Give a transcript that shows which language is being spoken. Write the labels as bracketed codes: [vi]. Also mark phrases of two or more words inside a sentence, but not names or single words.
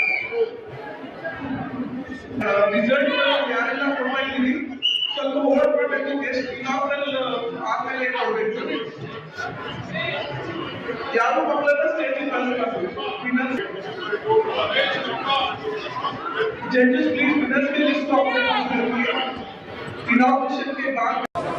[kn] ರಿಸಲ್ಟ್ ಯಾರೆಲ್ಲ ಕೊಡ್ತಾ ಇದ್ದೀವಿ ಸ್ವಲ್ಪ ಹೋಲ್ಡ್ ಮಾಡಬೇಕು. ಎಷ್ಟು ಇನಾಗ್ರಲ್ ಆದ್ಮೇಲೆ ಕೊಡ್ಬೇಕು. ಯಾರು ಮಕ್ಕಳನ್ನ ಸ್ಟೇಜಿಗೆ ಕಳಿಸ್ಬೇಕು. [en] judges please winners के list of inauguration [hi] के बाद